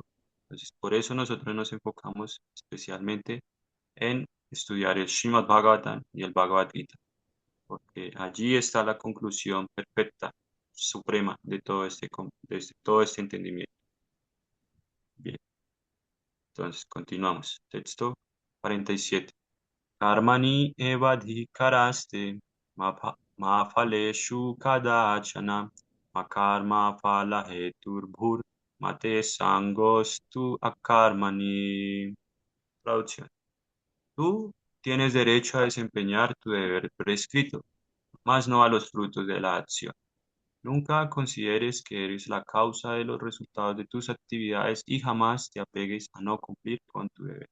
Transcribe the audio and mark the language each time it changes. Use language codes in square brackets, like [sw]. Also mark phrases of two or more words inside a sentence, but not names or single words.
[es] Entonces, por eso nosotros nos enfocamos especialmente en estudiar el Srimad Bhagavatam y el Bhagavad Gita, porque allí está la conclusión perfecta, suprema todo este entendimiento. Bien, entonces continuamos. Texto 47. [sa] Karmani evadhikaraste ma phaleshu kadachana ma karma phala heturbhur mate sangostu akarmani. [es] Traducción. Tú tienes derecho a desempeñar tu deber prescrito, mas no a los frutos de la acción. Nunca consideres que eres la causa de los resultados de tus actividades y jamás te apegues a no cumplir con tu deber.